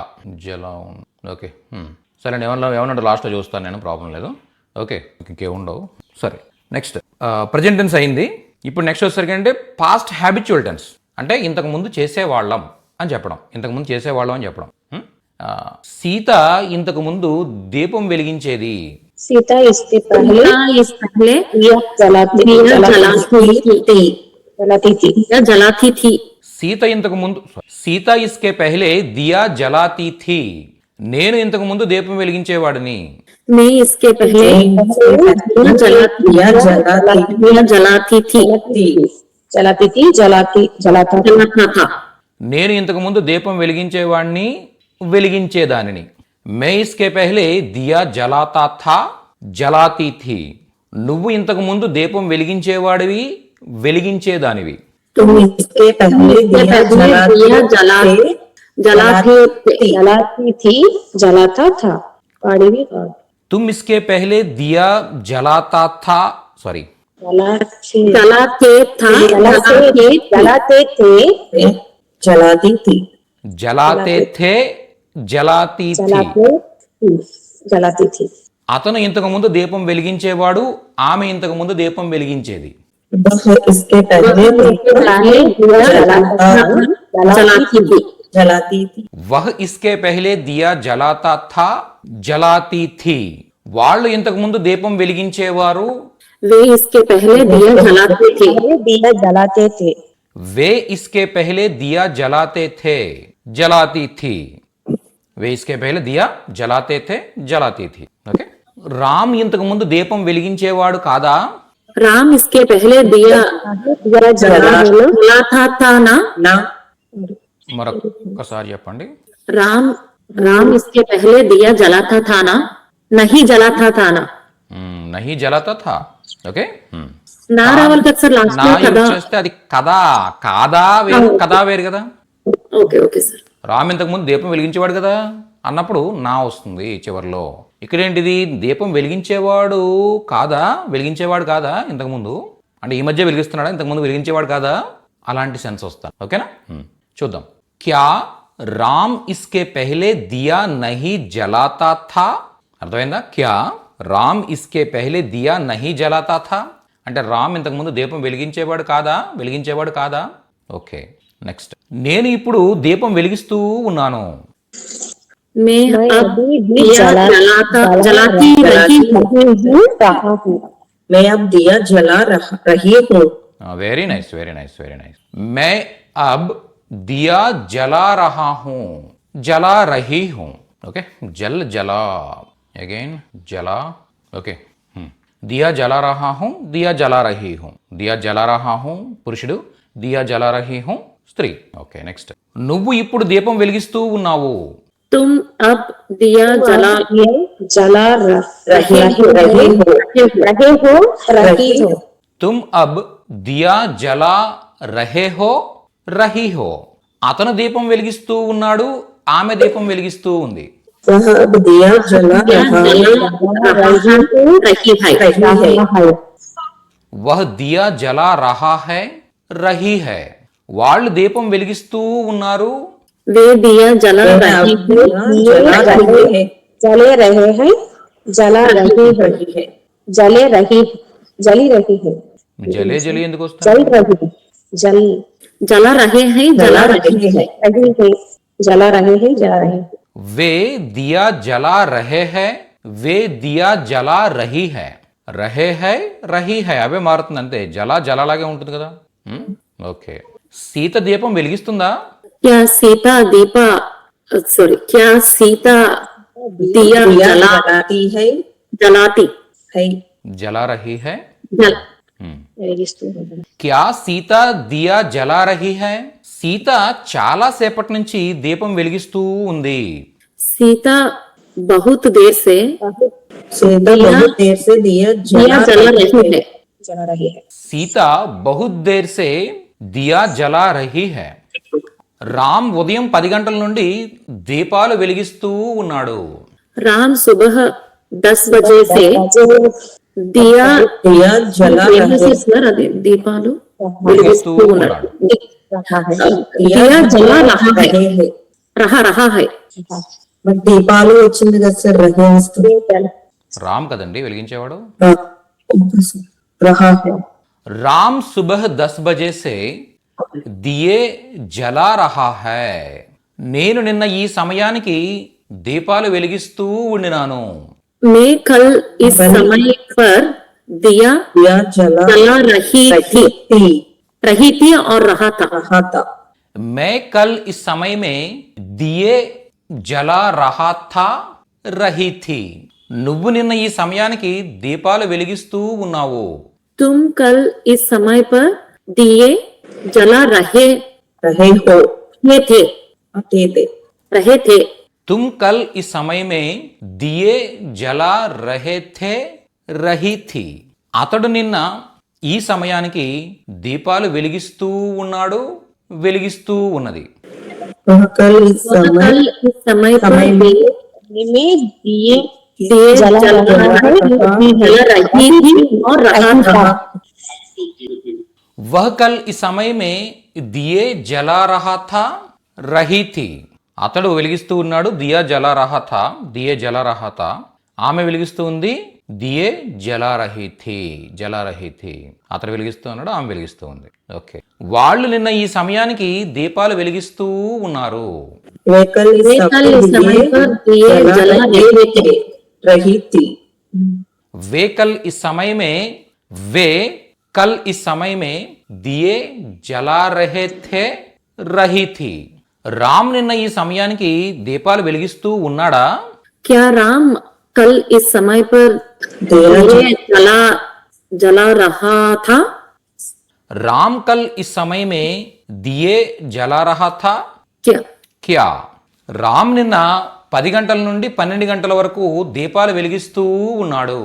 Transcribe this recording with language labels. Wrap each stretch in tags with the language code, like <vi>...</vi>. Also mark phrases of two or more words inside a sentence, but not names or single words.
<te>ఓకే సరే అండి, ఏమన్నా లాస్ట్లో చూస్తాను నేను, ప్రాబ్లం లేదు. ఓకే, ఇంకేముండవు. సరే,</te> <en>next present tense</en> <te>అయింది. ఇప్పుడు నెక్స్ట్ వచ్చేసరికి అంటే</te> <en>past habitual tense,</en> <te>అంటే ఇంతకుముందు చేసేవాళ్ళం అని చెప్పడం, ఇంతకుముందు చేసేవాళ్ళం అని చెప్పడం. సీత ఇంతకు ముందు దీపం వెలిగించేది.</te> <hi>सीता इसके पहले दिया जलाती थी.</hi> <te>సీత ఇంతకు ముందు</te> <hi>सीता इसके पहले दिया जलाती थी.</hi> <te>నేను ఇంతకు ముందు దీపం వెలిగించేవాడిని.</te> <hi>मैं इसके पहले जलाता था.</hi> <te>నేను ఇంతకు ముందు దీపం వెలిగించేవాడిని, వెలిగించేదానిని.</te> <hi>मैं इसके पहले दिया जलाता था, जलाती थी.</hi> <te>నువ్వు ఇంతకు ముందు దీపం వెలిగించేవాడివి, వెలిగించేదానివి.</te> <hi>तुम इसके पहले दिया जलाती थी, जलाता था. पाड़वी पाड़. तुम इसके पहले दिया जलाता था, सॉरी जलाते थे, जलाती थी, जलाते थे, जलाती थी. जलाती थी.</hi> <te>అతను ఇంతకు ముందు దీపం వెలిగించేవాడు, ఆమె ఇంతకు ముందు దీపం వెలిగించేది.</te> <hi>वह इसके पहले जलाती थी. वह इसके पहले दिया जलाता था, जलाती थी.</hi> <te>వాళ్ళు ఇంతకు ముందు దీపం వెలిగించేవారు,</te> <hi>वे इसके पहले दिया जलाते थे. दिया जलाते थे. वे इसके पहले दिया जलाते थे, जलाती थी. वे इसके पहले दिया जलाते थे, जलाती थी.</hi> <te>ఓకే, రామ్ ఇంతకు ముందు దీపం వెలిగించేవాడు కాదా?</te> <hi>राम इसके पहले दिया जलाता था ना.</hi> <te>మరొకసారి చెప్పండి.</te> <hi>राम इसके पहले दिया जलाता था ना, नहीं जलाता था ना. नहीं जलाता था.</hi> <te>ఓకే, నా రావాలి కదా సార్ లాస్ట్ లో కదా. చేస్తే అది కదా, కాదా వేరు, కదా వేరు కదా.</te> <en>okay okay sir.</en> <te>రామ్ ఇంతకు ముందు దీపం వెలిగించేవాడు కదా అన్నప్పుడు నా వస్తుంది చివరిలో. ఇక్కడేంటిది, దీపం వెలిగించేవాడు కాదా, వెలిగించేవాడు కాదా ఇంతకుముందు, అంటే ఈ మధ్య వెలిగిస్తున్నాడా, ఇంతకుముందు వెలిగించేవాడు కాదా, అలాంటి సెన్స్ వస్తాను. ఓకేనా, చూద్దాం.</te> <hi>क्या राम इसके पहले दिया नहीं जलाता था. అర్థమైందా? क्या राम इसके पहले दिया नहीं जलाता था</hi> <te>అంటే రామ్ ఇంతకుముందు దీపం వెలిగించేవాడు కాదా, వెలిగించేవాడు కాదా.</te> <en>okay, next.</en> <te>నేను ఇప్పుడు దీపం వెలిగిస్తూ ఉన్నాను.</te> <hi>मैं अब दिया जलाती रही हूँ. मैं अब दिया जला रही हूँ.</hi> <en>very nice, very nice, very nice.</en> <hi>मैं अब दिया जला रहा हूँ, जला रही हूँ. ओके, जल जला अगेन जला. ओके, दिया जला रहा हूँ, दिया जला रही हूँ. दिया जला रहा हूँ పురుషుడు, दिया जला रही हूँ స్త్రీ.</hi> <en>okay, next.</en> <te>నువ్వు ఇప్పుడు దీపం వెలిగిస్తూ ఉన్నావు.</te> <hi>तुम अब दिया जला रही हो. तुम अब दिया जला रहे हो, रही हो.</hi> <te>అతను దీపం వెలిగిస్తూ ఉన్నాడు, ఆమె దీపం వెలిగిస్తూ ఉంది.</te> <hi>वह अब दिया जला वह दिया जला रहा है, रही है.</hi> <te>వాళ్ళు దీపం వెలిగిస్తూ ఉన్నారు,</te> <hi>वे दिया जला जले रहे हैं, जला रही है, जली रही है. जले जली</hi> <te>ఎందుకు వస్తుంది?</te> <hi>जला रहे हैं, जला रहे हैं. जला रहे हैं, जला रहे हैं. वे दिया जला रहे हैं, वे दिया जला रही है. रही है</hi> <te>అవే మారుతుంది అంతే. జలాగే ఉంటుంది కదా. ఓకే. సీత దీపం వెలిగిస్తుందా?</te> <hi>क्या सीता दीपा सॉरी क्या सीता दिया दिया जला जलाती है जलाती जला रही है. जल</hi> <te>వెలిగిస్తూ ఉంటుంది.</te> <hi>क्या सीता दिया जला रही है.</hi> <te>సీత చాలా సేపటి నుంచి దీపం వెలిగిస్తూ ఉంది.</te> <hi>सीता बहुत देर से सीता बहुत देर से दिया दिया जला रही है जल रही है. सीता बहुत देर से दिया जला रही है.</hi> <te>రామ్ ఉదయం 10 గంటల నుండి దీపాలు వెలిగిస్తూ ఉన్నాడు.</te> <hi>राम सुबह 10 बजे से दिया दिया जला से सर</hi> <te>अదే దీపాలు వెలిగిస్తూ ఉన్నాడు.</te> <hi>दिया जला रहा है रहे हैं रहा है</hi> <te>బట్ దీపాలు వచ్చింది కదా సార్ రహే వస్తుంది రామ్ కదండి వెలిగించేవాడు.</te> <hi>రహా है राम सुबह 10 बजे से दिये जला रहा है.</hi> <te>నేను నిన్న ఈ సమయానికి దీపాలు వెలిగిస్తూ ఉండినాను.</te> <hi>मैं कल इस समय पर दिया दिया जला जला रही थी और रहा था रहा था मैं कल इस समय में दिए जला रहा था रही थी.</hi> <te>నువ్వు నిన్న ఈ సమయానికి దీపాలు వెలిగిస్తూ ఉన్నావు.</te> <hi>तुम कल इस समय पर दिए जला रहे रहे हो थे थे थे तुम कल इस समय में दिए जला रहे थे रही थी.</hi> <te>అతడు నిన్న ఈ సమయానికి దీపాలు వెలిగిస్తూ ఉన్నాడు, వెలిగిస్తూ ఉన్నది.</te> <hi>वह कल इस कल इस समय पर में दिए दिए जला रही थी और रहा था. वह कल इस समय में दिए जला रहा था रही थी.</hi> <te>అతడు వెలిగిస్తూ ఉన్నాడు,</te> <hi>दिया जला रहा था, दिये जला रहा था.</hi> <te>ఆమె వెలిగిస్తూ ఉంది,</te> <hi>दिये जला रही थी.</hi> <te>అతడు వెలిగిస్తూ ఉన్నాడు, ఆమె వెలిగిస్తూ ఉంది. ఓకే. వాళ్ళు నిన్న ఈ సమయానికి దీపాలు వెలిగిస్తూ ఉన్నారు.</te> <hi>वे कल इस समय पर दिए जला रही थी वे कल इस समय में वे कल इस समय में दिए जला रहे थे रही थी.</hi> <te>రామ్ నిన్న ఈ సమయానికి దీపాలు వెలిగిస్తూ ఉన్నాడా?</te> <hi>क्या राम कल इस समय पर दिए जला रहा था? राम कल इस समय में दिए जला रहा था क्या क्या.</hi> <te>రామ్ నిన్న 10 గంటల నుండి 12 గంటల వరకు దీపాలు వెలిగిస్తూ ఉన్నాడు.</te>